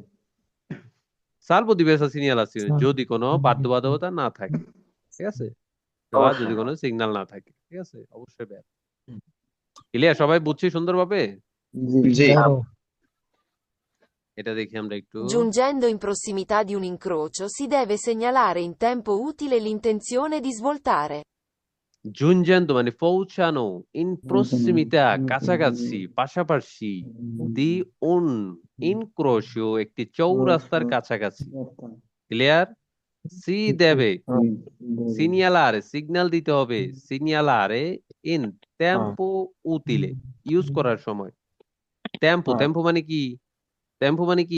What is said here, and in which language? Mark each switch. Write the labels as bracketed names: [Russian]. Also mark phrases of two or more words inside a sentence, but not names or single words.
[Italian] salvo diversa segnalazione, [Bangla] যদি কোনো বাধ্যবাধকতা না থাকে, ঠিক আছে, বা যদি অবশ্যই। কোনো সিগন্যাল না থাকে, ঠিক আছে, অবশ্যই ব্যাড। ক্লিয়ার, সবাই বুঝছি সুন্দরভাবে? জি জি বেরো। এটা দেখি আমরা একটু। [Italian] Giungendo in prossimità di un incrocio si deve segnalare in tempo utile l'intenzione di svoltare. [Bangla] জুনজেন্দ মানে পৌঁছানো, [Italian] in prossimità [Bangla] কাছাকাছি, পাশাপাশি, [Italian] di un incrocio [Bangla] একটি চৌরাস্তার কাছাকাছি, ক্লিয়ার। [Italian] si deve, [Bangla] সিনিয়ালারে সিগন্যাল দিতে হবে, [Italian] segnalare in tempo utile, [Bangla] ইউজ করার সময়, টেম্পো, টেম্পো মানে কি, টেম্পো মানে কি,